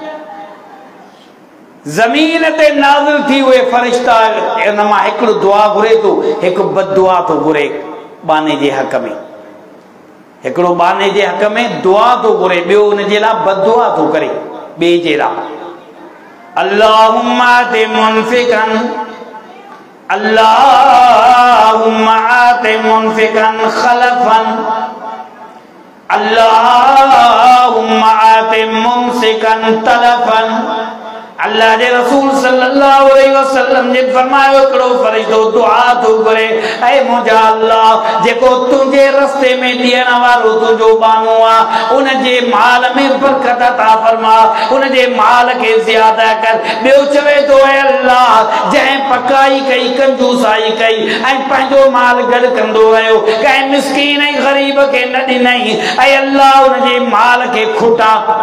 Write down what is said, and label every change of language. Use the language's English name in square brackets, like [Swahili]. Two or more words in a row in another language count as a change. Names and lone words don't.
[Sindhi] ज़मीन ते नाज़िल थी उहे फरिश्ता इन मां हिकिड़ो दुआ घुरे थो, हिकु बददुआ थो घुरे बाने जे हक़ में। हिकिड़ो बाने जे हक़ में दुआ थो घुरे, ॿियो उन जे लाइ बददुआ थो करे ॿिए जे लाइ। [Arabic] اللهم أعط منفقا اللهم أعط منفقا خلفا اللهم أعط ممسكا تلفا. [Sindhi] अल्लाह जे रसूल [Arabic] صلى الله عليه وسلم [Sindhi] ने फरमायो, हिकिड़ो फरिश्तो दुआ थो करे, ऐ मुंहिंजा अल्लाह, जेको तुंहिंजे रस्ते में ॾियण वारो तुंहिंजो बानो आहे, उन जे माल में बरकत अता फरमा, उन जे माल खे ज़्यादा कर। ॿियो चवे थो, ऐ अल्लाह, जंहिं पकाई कई, कंजूसाई कई ऐं पंहिंजो माल गॾु कंदो रहियो, कंहिं मिस्कीन ऐं ग़रीब खे न ॾिनई, ऐ अल्लाह उन जे माल खे खुटा।